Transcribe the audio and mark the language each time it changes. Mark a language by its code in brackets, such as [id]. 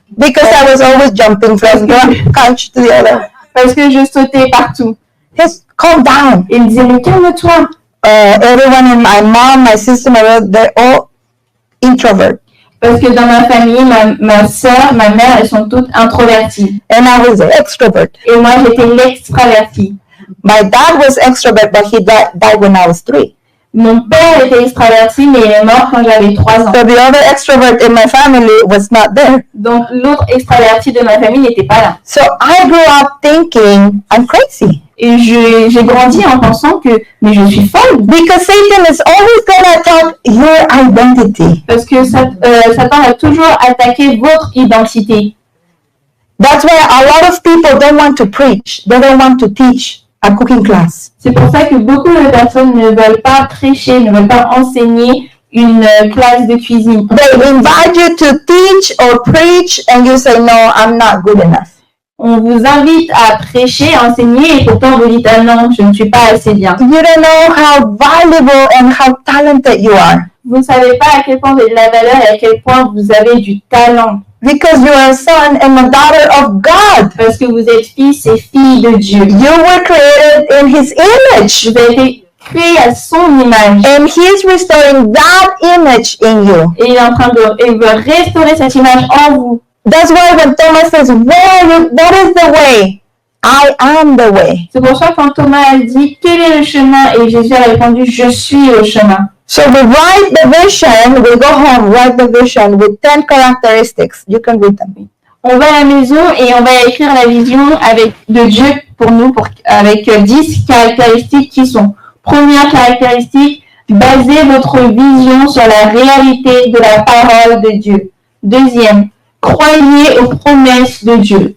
[en] Because I was always jumping from one couch to the other. [fr] Parce que je sautais partout. [en] Just calm down. [fr] Et il me disait, mais calme-toi. [en] Everyone in my mom, my sister, my brother, they're all introvert. [fr] Parce que dans ma famille, ma soeur, ma mère, elles sont toutes introverties. [en] And I was extrovert. [fr] Et moi, j'étais l'extravertie. [en] My dad was extrovert, but he died when I was 3. [fr] Mon père était extraverti, mais il est mort quand j'avais 3 ans. [en] So the other extrovert in my family was not there. [fr] Donc, l'autre extraverti de ma famille n'était pas là. [en] So I grew up thinking I'm crazy. [fr] Et j'ai grandi en pensant que, mais je suis folle. [en] Because Satan is always going to attack your identity. [fr] Parce que Satan va toujours attaquer votre identité. [en] That's why a lot of people don't want to preach. They don't want to teach a cooking class. [fr] C'est pour ça que beaucoup de personnes ne veulent pas prêcher, ne veulent pas enseigner une classe de cuisine. [en] They invite you to teach or preach and you say, no, I'm not good enough. [fr] On vous invite à prêcher, à enseigner, et pourtant vous dites, ah non, je ne suis pas assez bien. [en] You don't know how valuable and how talented you are. [fr] Vous ne savez pas à quel point vous avez de la valeur et à quel point vous avez du talent. [en] Because you are a son and a daughter of God. [fr] Parce que vous êtes fils et filles de Dieu. [en] You were created in His image. [fr] Vous avez été créés à son image. [en] And He is restoring that image in you. [fr] Et il est en train il veut restaurer cette image en vous. [en] That's why when Thomas says, what is the way? I am the way. [fr] C'est pour ça que quand Thomas a dit, quel est le chemin? Et Jésus a répondu, je suis le chemin. [en] So we write the vision, we go home, write the vision with 10 characteristics. You can read them. [fr] On va à la maison et on va écrire la vision de Dieu pour nous, avec 10 caractéristiques qui sont: première caractéristique, basez votre vision sur la réalité de la parole de Dieu. Deuxième, croyez aux promesses de Dieu.